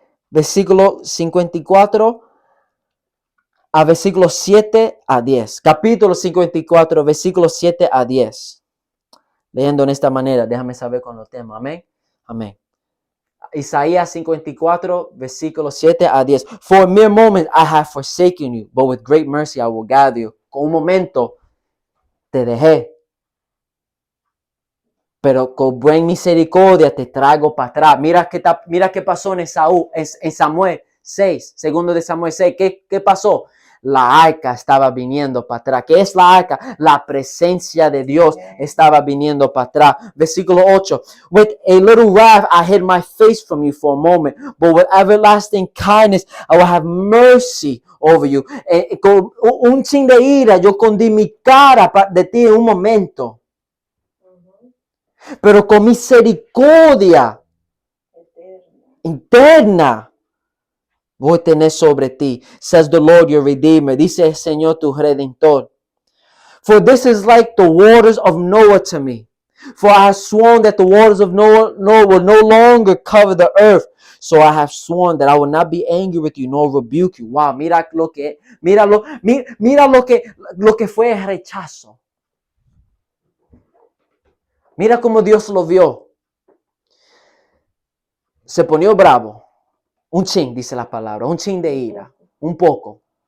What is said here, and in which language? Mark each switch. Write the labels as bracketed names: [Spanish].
[Spanish] Versículo 54 a versículo 7 a 10. Capítulo 54, versículo 7 a 10. Leyendo en esta manera, déjame saber cuando tema. Amén. Amén. Isaías 54, versículo 7 a 10. [English] For a mere moment I have forsaken you, but with great mercy I will gather you. [Spanish] Con un momento te dejé, pero con buena misericordia te traigo para atrás. Mira qué pasó en Samuel 6, segundo de Samuel 6. ¿Qué pasó? la arca estaba viniendo para atrás. ¿Qué es la arca? La presencia de Dios estaba viniendo para atrás. Versículo 8. [English] With a little wrath I hid my face from you for a moment, but with everlasting kindness I will have mercy over you. [Spanish] Con un chin de ira yo escondí mi cara de ti en un momento, pero con misericordia interna voy a tener sobre ti, [English] says the Lord your Redeemer. [Spanish] Dice el Señor tu Redentor. [English] For this is like the waters of Noah to me. For I have sworn that the waters of Noah will no longer cover the earth. So I have sworn that I will not be angry with you nor rebuke you. [Spanish] Wow, mira lo que fue el rechazo. Mira cómo Dios lo vio. Se ponió bravo. Un chin, dice la palabra. Un chin de ira. Un poco.